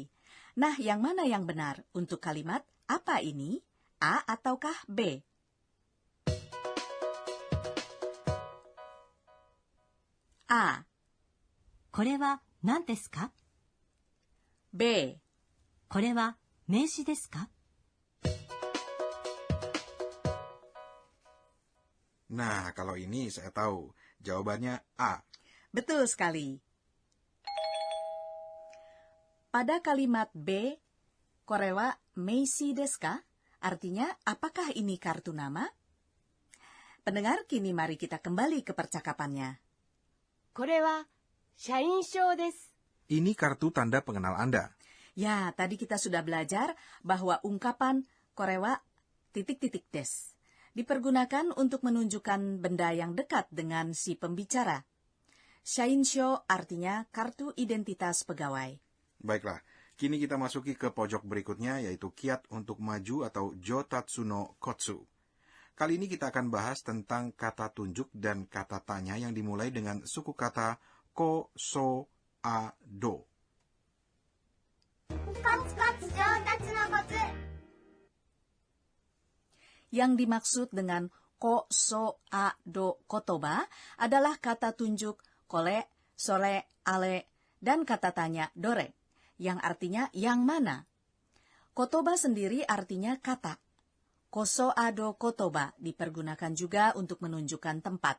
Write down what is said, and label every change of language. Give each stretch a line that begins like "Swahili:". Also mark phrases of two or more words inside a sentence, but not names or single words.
Indonesian: Nah, yang mana yang benar untuk kalimat apa ini? A ataukah B? A.
Japanese: これは何ですか?
Indonesian: B.
Japanese: これは名詞ですか?
Indonesian: Nah, kalau ini saya tahu. Jawabannya A. Betul sekali. Pada kalimat B,
Japanese: これは名詞ですか?
Indonesian: Artinya, apakah ini kartu nama? Pendengar, kini mari kita kembali ke percakapannya.
Japanese: これは社員証です。
Indonesian: Ini kartu tanda pengenal Anda. Ya, tadi kita sudah belajar bahwa ungkapan
Japanese: これは
Indonesian: titik-titik des dipergunakan untuk menunjukkan benda yang dekat dengan si pembicara. Shainsho artinya kartu identitas pegawai. Baiklah, kini kita masuki ke pojok berikutnya, yaitu kiat untuk maju atau
Japanese: 上達のコツ.
Indonesian: Kali ini kita akan bahas tentang kata tunjuk dan kata tanya yang dimulai dengan suku kata ko, so, a, do.
Japanese: コツコツ上達のコツ。
Indonesian: Yang dimaksud dengan ko, so, a, do, kotoba adalah kata tunjuk kole, sole, ale, dan kata tanya dore, yang artinya yang mana. Kotoba sendiri artinya kata.
Japanese: こそあど言葉
Indonesian: dipergunakan juga untuk menunjukkan tempat.